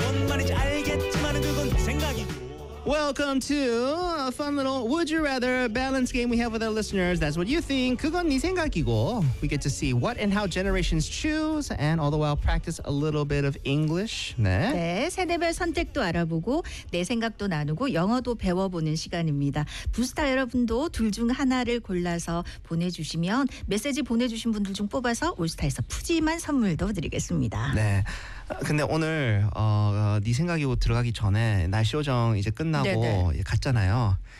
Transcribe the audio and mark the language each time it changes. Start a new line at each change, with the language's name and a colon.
Korean: 알겠지만 그건 네 생각이고.
English: Welcome to a fun little Would You Rather balance game we have with our listeners. That's what you think.
Korean: 그건 네 생각이고.
English: We get to see what and how generations choose and all the while practice a little bit of English.
Korean: 네. 네, 세대별 선택도 알아보고 내 생각도 나누고 영어도 배워보는 시간입니다. 부스타 여러분도 둘 중 하나를 골라서 보내주시면 메시지 보내주신 분들 중 뽑아서 올스타에서 푸짐한 선물도 드리겠습니다. 네. 근데 오늘 네 생각이고 들어가기 전에 날씨 조정 이제 끝나고 이제 갔잖아요.